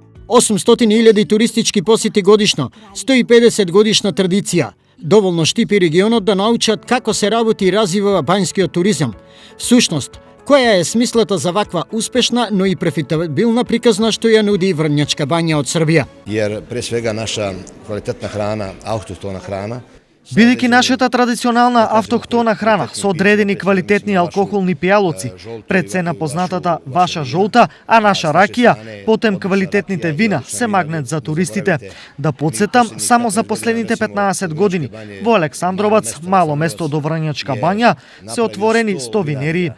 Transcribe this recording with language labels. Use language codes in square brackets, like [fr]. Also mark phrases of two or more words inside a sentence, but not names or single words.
[mk] 800.000 туристички посети годишно, 150 годишна традиција. Доволно Штип и регионот да научат како се работи и развива банјскиот туризам. Всушност, која е смислата за ваква успешна, но и профитабилна приказна што ја нуди Врнјачка бања од Србија? [sr] Jer pre svega naša kvalitetna hrana, autohtona hrana, [mk] Бидејќи нашата традиционална автохтона храна со одредени квалитетни алкохолни пијалоци, пред се на познатата ваша жолта, а наша ракија, потем квалитетните вина се магнет за туристите. Да подсетам, само за последните 15 години во Александровац, мало место до Врнјачка бања, се отворени 100 винерии.